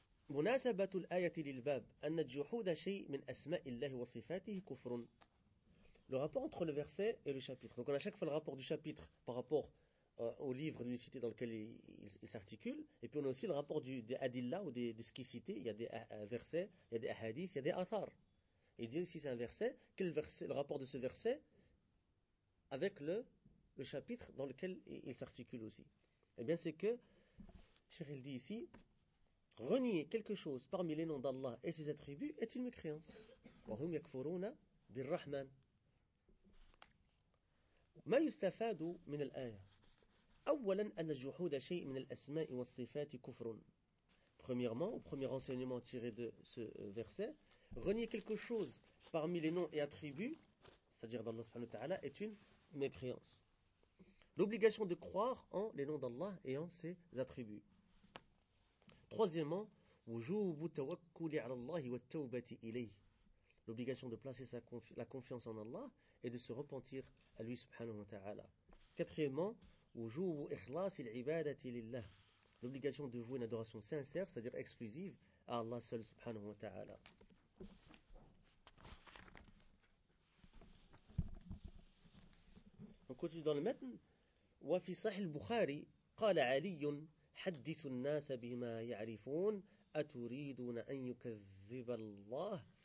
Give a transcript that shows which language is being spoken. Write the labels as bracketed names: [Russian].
[Arabic] مناسبه الايه للباب ان جحود شيء من اسماء الله وصفاته كفر. [French] Le rapport entre le verset et le chapitre. Donc on a chaque fois le rapport du chapitre par rapport au livre d'unicité dans lequel il s'articule. Et puis on a aussi le rapport des adillah ou de ce qui est cité. Il y a des versets, il y a des hadiths, il y a des athars. Et il dit si c'est un verset, quel verset, le rapport de ce verset avec le chapitre dans lequel il s'articule aussi. Eh bien c'est que, Cheikh dit ici, renier quelque chose parmi les noms d'Allah et ses attributs est une mécréance. [Arabic] وَهُمْ يَكْفُرُونَ بِالرَّحْمَنِ. ما يستفاد من الآية؟ أولا أن الجحود شيء من الأسماء والصفات كفر. [French] Premièrement, au premier enseignement tiré de ce verset, renier quelque chose parmi les noms et attributs, c'est-à-dire d'Allah subhanahu wa ta'ala, est une mépréhance. L'obligation de croire en les noms d'Allah et en ses attributs. Troisièmement, [Arabic] وجوب التوكل على الله والتوبة إليه. [French] L'obligation de placer la confiance en Allah et de se repentir à lui, subhanahu wa ta'ala. Quatrièmement, [Arabic] وُجُوبُ إِخْلَاصِ الْعِبَادَةِ لِلَّهِ. [French] L'obligation de vouer une adoration sincère, c'est-à-dire exclusive, à Allah seul, subhanahu wa ta'ala. On continue dans le matn. [Arabic] وَفِي صَحِحِ الْبُخَارِ قَالَ عَلِيٌّ حَدِّثُ النَّاسَ بِمَا يَعْرِفُونَ أَتُرِيدُونَ أَنْ يُكَذِّبَ اللَّهِ.